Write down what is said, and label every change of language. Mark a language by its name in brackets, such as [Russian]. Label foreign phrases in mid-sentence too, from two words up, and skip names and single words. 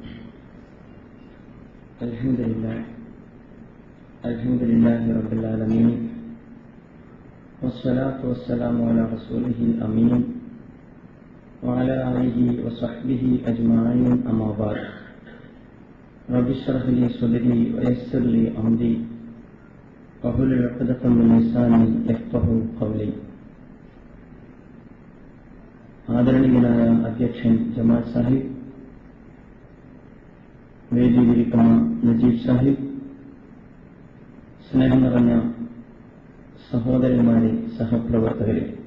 [Arabic] الحمد لله رب العالمين، والصلاة والسلام على رسوله الأمين وعلى آله وصحبه أجمعين، أما بعد. رب اشرح لي صدري ويسر لي أمري واحلل عقدة من لساني يفقهوا قولي. [Malayalam] ആദരണീയനായ അധ്യക്ഷൻ ജമാൽ സാഹിബ്, വേദിയിലിരിക്കുന്ന നജീബ് സാഹിബ്, സ്നേഹം നിറഞ്ഞ സഹോദരന്മാരെ, സഹപ്രവർത്തകരെ,